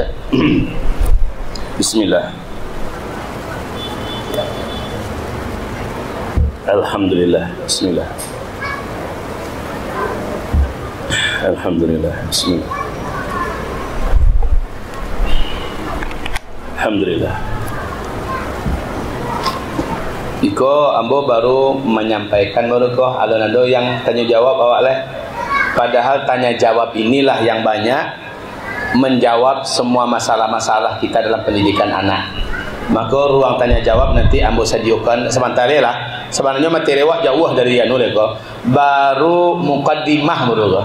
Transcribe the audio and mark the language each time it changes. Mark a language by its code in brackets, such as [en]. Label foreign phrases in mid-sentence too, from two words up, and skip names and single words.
[ar] بسم الله. الحمد لله. بسم الله. الحمد لله. بسم الله. Alhamdulillah. [min] Iko ambo baru menyampaikan baru ko alon-alon yang tanya jawab awak leh. [id] Padahal tanya jawab inilah yang banyak menjawab semua masalah-masalah kita dalam pendidikan anak. Maka ruang tanya jawab nanti ambo sediakan sementara lah. [min] Sebenarnya materi awak jauh dari anu leh ko. Baru mukaddimah baru ko.